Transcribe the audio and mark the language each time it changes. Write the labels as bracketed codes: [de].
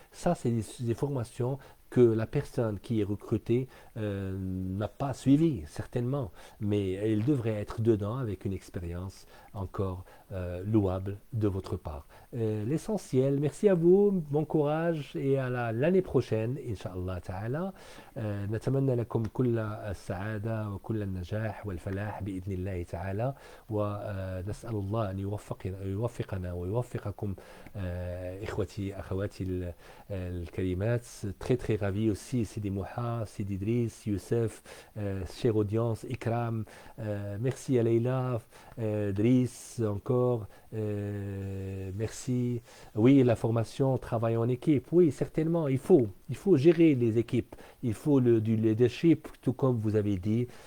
[fr] Ça, c'est des formations que la personne qui est recrutée n'a pas suivi, certainement, mais elle devrait être dedans avec une expérience encore louable de votre part. L'essentiel, merci à vous, bon courage et à l'année prochaine, Inch'Allah Ta'ala. [ar] نتمنى لكم كل السعادة وكل النجاح والفلاح بإذن الله تعالى ونسأل الله أن يوفقنا ويوفقكم إخوتي أخواتي الكريمات. [fr] Très très ravi aussi Sidi Mouha, Sidi Idriss, Youssef, chère audience, Ikram, merci à Leïla, Driss encore, merci. Oui, la formation, travail en équipe, oui, certainement, il faut gérer les équipes, il faut du leadership, tout comme vous avez dit.